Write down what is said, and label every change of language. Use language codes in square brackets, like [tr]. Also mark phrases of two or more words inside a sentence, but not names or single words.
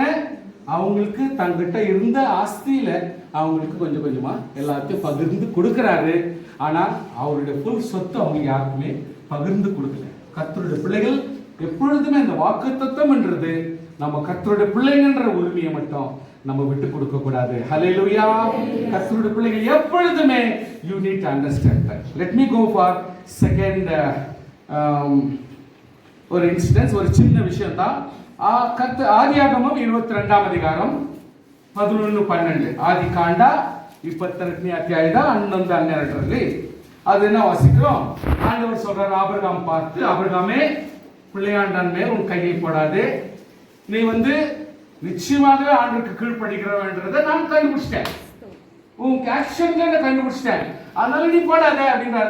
[ta] அவங்களுக்கு தங்கிட்ட இருந்த ஆஸ்தியில அவங்களுக்கு கொஞ்சம் கொஞ்சமா எல்லாத்தையும் பகிர்ந்து கொடுக்கிறாரு. ஆனா அவருடைய ஃபுல் சொத்து அவங்க யாருக்குமே பகிர்ந்து கொடுக்கல. கர்த்தருடைய பிள்ளைகள் எப்பொழுதுமே இந்த வாக்குத்தத்தம் என்றது நம்ம கர்த்தருடைய பிள்ளைங்கன்ற உரிமையை மட்டும் நம்ம விட்டு கொடுக்க கூடாது. ஹல்லேலூயா. கர்த்தருடைய பிள்ளைகள் எப்பொழுதுமே [en] you need to understand that. Let me go for second [ta] ஒரு இன்சிடென்ஸ், ஒரு சின்ன விஷயம் தான். ஆதியாகமம் 22 அதிகாரம் 11-12 [kn] ಆದಿಕಾಂಡ 22 ಅಧ್ಯಾಯದ 11-12 [ta] அது என்ன வாசிக்கிறோம்? ஆண்டவர் சொல்றார், ஆபிரகாம் பார்த்து, ஆபிரகாமே பிள்ளையாண்டான் மேல் உன் கையை போடாதே, நீ நிச்சயமாகவே ஆண்டவருக்கு கீழ்ப்படிக்கிறவன்றதை நான் கண்டுபிடிச்சிட்டேன், உன் ஆக்ஷன்ல நான் கண்டுபிடிச்சிட்டேன், அதனால நீ போடாத அப்படின்றாரு.